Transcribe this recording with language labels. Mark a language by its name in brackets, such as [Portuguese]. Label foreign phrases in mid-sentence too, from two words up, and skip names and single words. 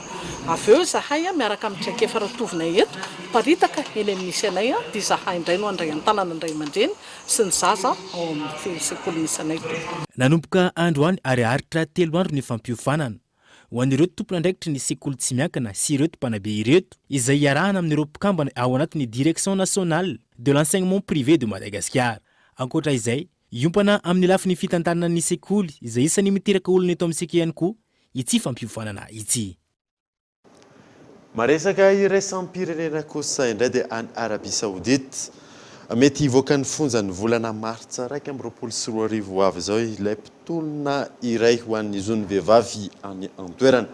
[Malagasy] Avy eo zahay miaraka amin'ny traikefa ratovina eto paritaka eny amin'ny misy anay dia zahay indray no andray an-tanana andray aman-dreny sy ny zaza ao amin'ny sekoly misy anay. Nanomboka androany ary aritra 3 andro ny fampiofanana ho an'ireo tompon'andraikitra ny sekoly tsy miankina sy ireto mpanabe ireto izay iarahana amin'ireo mpikambana ao anatin'ny Direction nationale de l'enseignement privé de Madagascar. Ankoatra izay, iompana amin'ny lafin'ny fitantanana ny sekoly izay isan'ny miteraka olona eto amintsika ihany koa ity fampiofanana ity. Maresaka iraisam-pirenena kosa indray dia any Arabia Saoudite mety hivoaka ny fonjan'ny volana Martsa 2024 avy izao ilay mpitolona iray ho an'ny zony vehivavy any an-toerana.